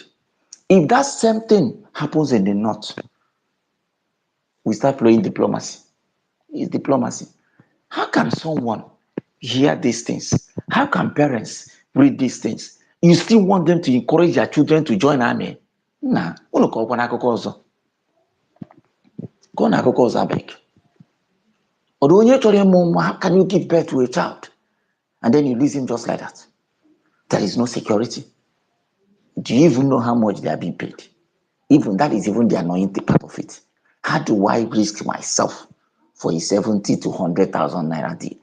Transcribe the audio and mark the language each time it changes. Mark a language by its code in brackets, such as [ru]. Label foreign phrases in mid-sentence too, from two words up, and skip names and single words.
[en] If that same thing happens in the North, we start playing diplomacy. It's diplomacy. How can someone hear these things? How can parents read these things? You still want them to encourage their children to join army? Nah, [ig] unu ko kwana akụkọ ọzọ. Go na akụkọ ọzọ abeg. Although onye chọrọ ịmụ nwa, [en] how can you give birth to a child and then you lose him just like that? There is no security. Do you even know how much they are being paid? Even that is even the annoying part of it. How do I risk myself for a 70 to 100,000 naira deal?